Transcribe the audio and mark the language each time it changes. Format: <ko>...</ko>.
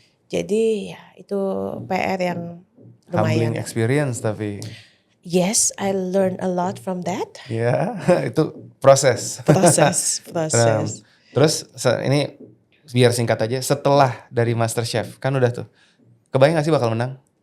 <id>Jadi ya itu PR yang lumayan.</id> <en>Humbling experience tapi. Yes, I learned a lot from that.</en> <id>Ya, itu proses. Proses. Terus ini biar singkat aja, setelah dari MasterChef kan udah tuh, kebayang gak sih bakal menang?</id>